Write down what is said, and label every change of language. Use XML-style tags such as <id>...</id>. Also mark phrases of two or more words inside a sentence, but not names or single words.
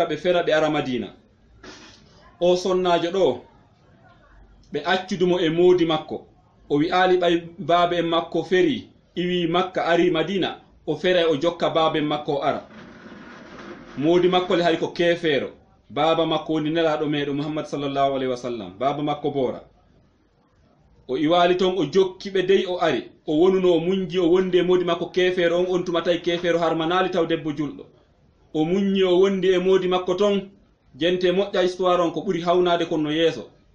<ff>ɓe fera ɓe ara madina o sonnajo ɗo ɓe accudumo e moodi makko o wi'ali ɓay baabe en makko feri iwi makka ari madina o fera o jokka baabe en makko o ara moodi makko le hari ko kefeero baaba makko woni nelaɗo meɗo Muhammad</ff> <ar>صلى الله عليه وسلم</ar> <ff>baaba makko boora o iwali ton o jokki ɓe dey o ari o wonuno o munji o wondi e moodi makko kefeero on tumatay kefeero harmanali taw debbo julɗo o munñi o wondi e moodi makko ton jente moƴƴa histoire on ko ɓuri hawnade kon no yeeso</ff>